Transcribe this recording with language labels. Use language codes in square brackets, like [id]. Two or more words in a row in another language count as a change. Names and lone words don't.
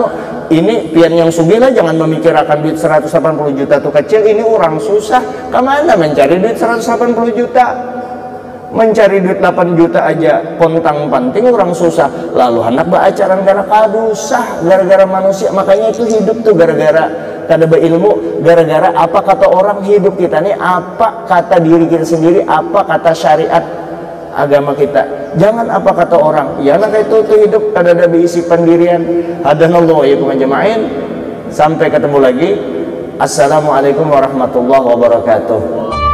[id] Ini pian yang sugih lah, jangan memikirkan duit 180 juta tuh kecil. Ini orang susah, kemana mencari duit 180 juta? Mencari duit 8 juta aja pontang panting orang susah, lalu hendak beracaran karena kadusah gara-gara manusia. Makanya itu hidup tuh gara-gara kada berilmu, gara-gara apa kata orang. Hidup kita nih apa kata diri kita sendiri, apa kata syariat agama kita, jangan apa kata orang. Ya nak itu tuh hidup kada ada berisi pendirian. [ar] هدانا الله وإياكم أجمعين. [id] Sampai ketemu lagi. [ar] السلام عليكم ورحمة الله وبركاته.